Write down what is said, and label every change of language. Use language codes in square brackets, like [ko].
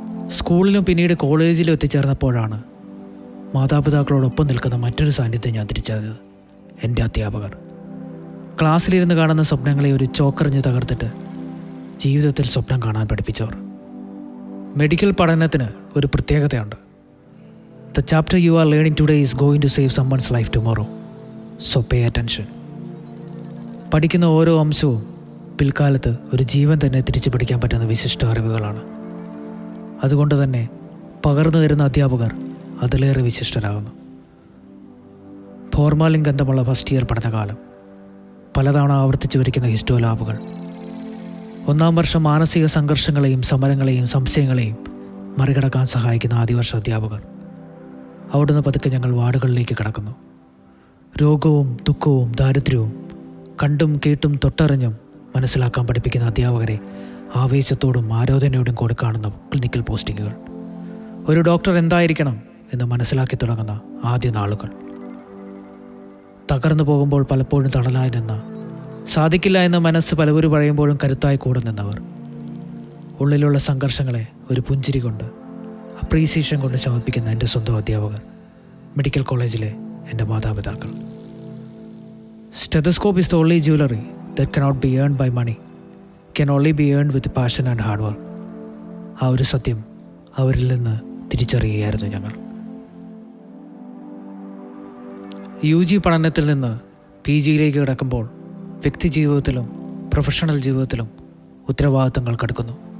[ml] സ്കൂളിലും പിന്നീട് കോളേജിലും എത്തിച്ചേർന്നപ്പോഴാണ് മാതാപിതാക്കളോടൊപ്പം നിൽക്കുന്ന മറ്റൊരു സാന്നിധ്യം ഞാൻ തിരിച്ചറിഞ്ഞത്. എൻ്റെ അധ്യാപകർ. ക്ലാസ്സിലിരുന്ന് കാണുന്ന സ്വപ്നങ്ങളെ ഒരു ചോക്കറിഞ്ഞ് തകർത്തിട്ട് ജീവിതത്തിൽ സ്വപ്നം കാണാൻ പഠിപ്പിച്ചവർ. മെഡിക്കൽ പഠനത്തിന് ഒരു പ്രത്യേകതയുണ്ട്. [en] The chapter you are learning today is going to save someone's life tomorrow. So pay attention. [ml] പഠിക്കുന്ന ഓരോ അംശവും പിൽക്കാലത്ത് ഒരു ജീവൻ തന്നെ തിരിച്ചു പഠിക്കാൻ പറ്റുന്ന വിശിഷ്ട അറിവുകളാണ്. അതുകൊണ്ട് തന്നെ പകർന്നു തരുന്ന അധ്യാപകർ അതിലേറെ വിശിഷ്ടരാകുന്നു. ഫോർമാലിൻ ഗന്ധമുള്ള ഫസ്റ്റ് ഇയർ പഠനകാലം, പലതവണ ആവർത്തിച്ചു വരിക്കുന്ന ഹിസ്റ്റോ ലാബുകൾ, 1-ാം വർഷം മാനസിക സംഘർഷങ്ങളെയും സമരങ്ങളെയും സംശയങ്ങളെയും മറികടക്കാൻ സഹായിക്കുന്ന ആദ്യവർഷ അധ്യാപകർ. അവിടുന്ന് പതുക്കെ ഞങ്ങൾ വാർഡുകളിലേക്ക് കടക്കുന്നു. രോഗവും ദുഃഖവും ദാരിദ്ര്യവും കണ്ടും കേട്ടും തൊട്ടറിഞ്ഞും മനസ്സിലാക്കാൻ പഠിപ്പിക്കുന്ന അധ്യാപകരെ ആവേശത്തോടും ആരാധനയോടും കൂടി കാണുന്ന ക്ലിനിക്കൽ പോസ്റ്റിങ്ങുകൾ. ഒരു ഡോക്ടർ എന്തായിരിക്കണം എന്ന് മനസ്സിലാക്കി തുടങ്ങുന്ന ആദ്യ നാളുകൾ. തകർന്നു പോകുമ്പോൾ പലപ്പോഴും തടലായി നിന്ന, സാധിക്കില്ല എന്ന മനസ്സ് പലവരും പറയുമ്പോഴും കരുത്തായി കൂടെ നിന്നവർ. ഉള്ളിലുള്ള സംഘർഷങ്ങളെ ഒരു പുഞ്ചിരി കൊണ്ട്, അപ്രീസിയേഷൻ കൊണ്ട് ശമിപ്പിക്കുന്ന എൻ്റെ സ്വന്തം അധ്യാപകർ, മെഡിക്കൽ കോളേജിലെ എൻ്റെ മാതാപിതാക്കൾ. [en] Stethoscope is the only jewelry that cannot be earned by money, can only be earned with passion and hard work. [ml] ആ ഒരു സത്യം അവരിൽ നിന്ന് തിരിച്ചറിയുകയായിരുന്നു ഞങ്ങൾ. UG പഠനത്തിൽ നിന്ന് PG യിലേക്ക് കിടക്കുമ്പോൾ വ്യക്തി ജീവിതത്തിലും പ്രൊഫഷണൽ ജീവിതത്തിലും ഉത്തരവാദിത്തങ്ങൾ കടക്കുന്നു.